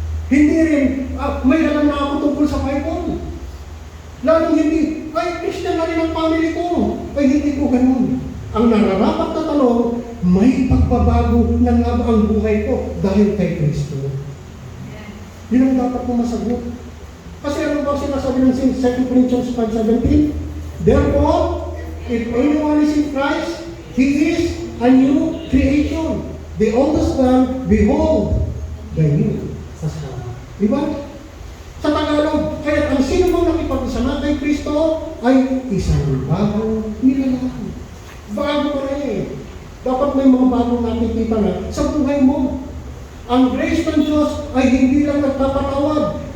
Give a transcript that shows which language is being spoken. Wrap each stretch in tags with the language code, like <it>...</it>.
<tl>Hindi rin, may alam na ako tungkol sa Bible. Lalong hindi, Christian na rin ang family ko. Hindi ko ganun. Ang nararapat na tanong, may pagbabago na nga ba ang buhay ko dahil kay Kristo? Yun ang dapat mo masagot. Kasi ano ba sinasabi ng 2 Corinthians 5:17?</tl> <en>Therefore, if anyone is in Christ, he is a new creation. The oldest gone, behold, the new has come.</en> <tl>Diba? Sa Tagalog, kaya ang sino mong nakipag-isa kay Kristo ay isang bagong nilalang. Bago pa rin eh. Dapat may mga bagong nakikita na sa buhay mo. Ang grace ng Diyos ay hindi lang nagpapatawad.</tl>